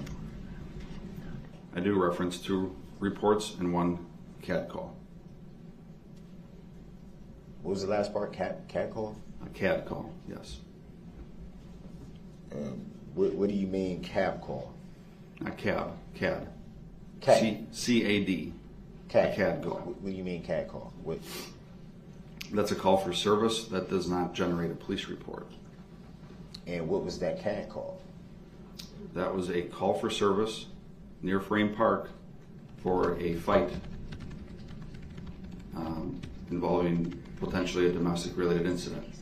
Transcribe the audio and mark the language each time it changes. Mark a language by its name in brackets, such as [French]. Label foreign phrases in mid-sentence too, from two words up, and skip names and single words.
[English] I do reference 2 reports and 1 CAD call. What was the last part? Cat call? A CAD call, yes. What do you mean cab call? Not CAD. CAD. CAD. C-A-D. CAD. A CAD call. What do you mean CAD call? What? That's a call for service that does not generate a police report. And what was that CAD call? That was a call for service near Frame Park for a fight involving potentially a domestic related incident.